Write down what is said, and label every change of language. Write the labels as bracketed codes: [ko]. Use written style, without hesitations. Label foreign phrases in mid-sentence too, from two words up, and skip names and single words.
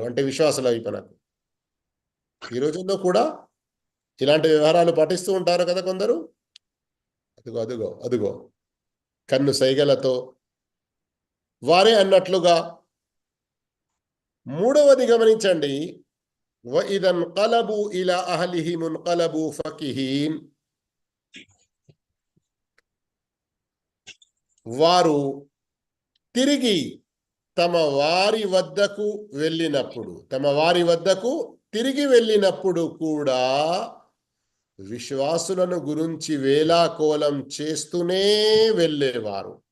[te] అంటే విశ్వాసుల వైపునకు. ఈ రోజుల్లో కూడా ఇలాంటి వ్యవహారాలు పాటిస్తూ ఉంటారు కదా కొందరు. అదుగో అదుగో అదుగో కన్ను సైగలతో వారే అన్నట్లుగా. మూడవది గమనించండి. [ar] وَإِذَا انْقَلَبُوا إِلَى أَهْلِهِمُ انْقَلَبُوا فَكِهِينَ [te] వారు తిరిగి తమ వారి వద్దకు వెళ్ళినప్పుడు, తమ వారి వద్దకు తిరిగి వెళ్ళినప్పుడు కూడా విశ్వాసులను గురించి వేలాకోలం చేస్తూనే వెళ్ళేవారు.